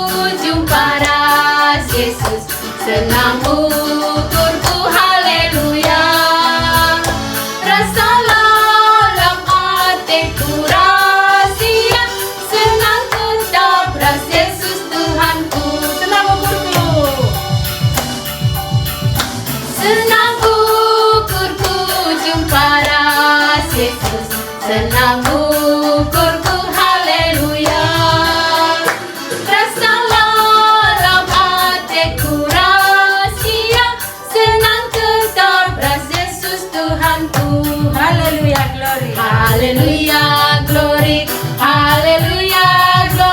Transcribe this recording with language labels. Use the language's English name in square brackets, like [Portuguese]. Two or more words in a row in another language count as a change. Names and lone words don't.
[Batak Karo] jumpa ras Yesus, senang ukurku haleluya. [Indonesian] Rasalah dalam hatiku rahasia, senang tetap ras Yesus Tuhanku. [Batak Karo] Senang ukurku. Senang ukurku jumpa ras Yesus, senang ukurku haleluya. [Indonesian] Rasalah dalam hatiku rahasia, senang tetap ras Yesus Tuhanku. [English] Haleluya, glory. Haleluya, glory. Haleluya,